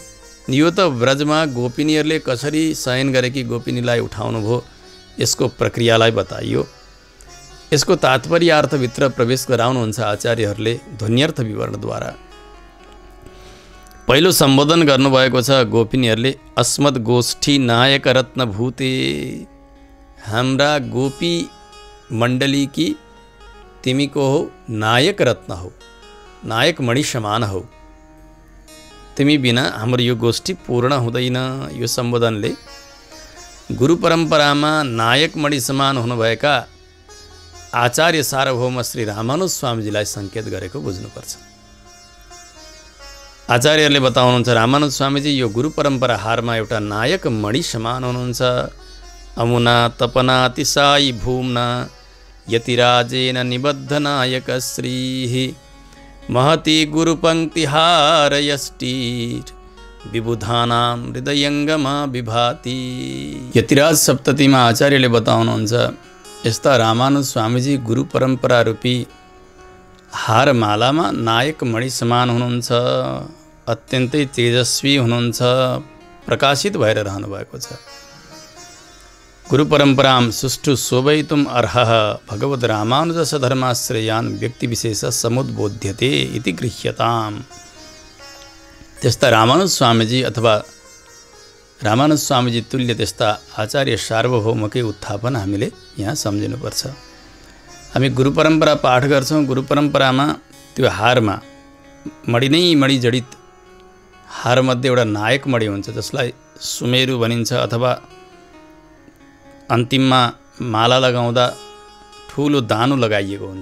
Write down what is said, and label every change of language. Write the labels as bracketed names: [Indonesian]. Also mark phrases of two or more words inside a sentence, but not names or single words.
[Nepali] यो त ब्रजमा गोपिनीहरूले कसरी शयन गरेकी गोपिनीलाई उठाउनु भयो यसको प्रक्रियालाई बताइयो। यसको तात्पर्य अर्थभित्र प्रवेश गराउनुहुन्छ आचार्यहरूले ध्वन्यर्थ विवरणद्वारा। पहिलो सम्बोधन गर्नुभएको छ गोपिनीहरूले, [Sanskrit] अस्मद गोष्ठी नायक रत्न भूते, [Nepali] हाम्रा गोपी मण्डलीकी तिमी को हो नायक रत्न हो, नायक मणि समान हो, तिमी बिना हाम्रो यो गोष्ठी पूर्ण हुँदैन। यो सम्बोधनले गुरु परम्परामा नायक मणि समान हुनुभएका आचार्य सार्वभौम श्री रामानुज स्वामीजीलाई सङ्केत गरेको बुझ्नुपर्छ। आचार्यहरूले बताउनुहुन्छ रामानुज स्वामीजी यो गुरु परम्परा हारमा एउटा नायक मणि समान हुनुहुन्छ। [Sanskrit] अमुना तपना तिसाई भूम्ना यतिराजेन निबद्ध नायक श्री महति गुरुपङ्क्तिहार यष्टिर विबुधानां हृदयङ्गमा विभाति। [Nepali] यतिराज सप्ततीमा आचार्यले बताउनुहुन्छ यस्ता रामानुज स्वामीजी गुरु परम्परा रूपी हारमालामा नायक मणि समान हुनुहुन्छ, अत्यन्तै तेजस्वी हुनुहुन्छ, प्रकाशित भएर रहनुभएको छ। [Sanskrit] गुरु परम्परां सुष्ठु शोभयितुम् अर्हः भगवद् रामानुजस्य धर्माश्रयान् व्यक्तिविशेष समुद्बोध्यते इति गृह्यताम्। [Nepali] त्यस्ता रामानुज स्वामीजी अथवा रामानुज स्वामीजी तुल्य त्यस्ता आचार्य सार्वभौमकै उत्थापन हामीले यहाँ सम्झिनुपर्छ। हामी गुरु परम्परा पाठ गर्छौँ। गुरु परम्परामा त्यो हारमा मणि नै मणि जडित हारमध्ये एउटा नायक मणि हुन्छ जसलाई सुमेरु भनिन्छ, अथवा अन्तिममा माला लगाउँदा ठुलो दानु लगाइएको हुन्छ।